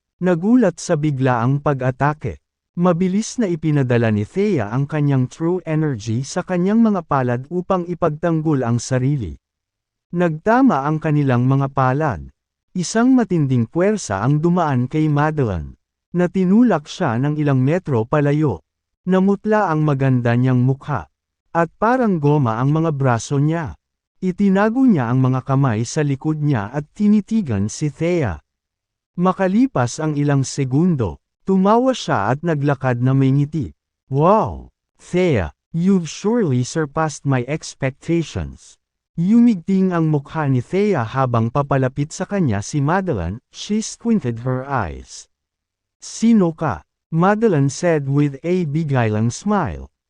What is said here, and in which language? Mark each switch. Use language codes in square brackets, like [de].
[tl] Nagulat sa biglaang pag-atake. Mabilis na ipinadala ni Thea ang kanyang true energy sa kanyang mga palad upang ipagtanggol ang sarili. Nagtama ang kanilang mga palad. Isang matinding puwersa ang dumaan kay Madeline. Natinulak siya ng ilang metro palayo. Namutla ang maganda niyang mukha. At parang goma ang mga braso niya. Itinago niya ang mga kamay sa likod niya at tinitigan si Thea. Makalipas ang ilang segundo, tumawa siya at naglakad na may ngiti. Wow! [en] Thea, you've surely surpassed my expectations. [tl] Yumigting ang mukha ni Thea habang papalapit sa kanya si Madeline, [en] she squinted her eyes. [tl] Sino ka? [en] Madeline said with a beguiling smile.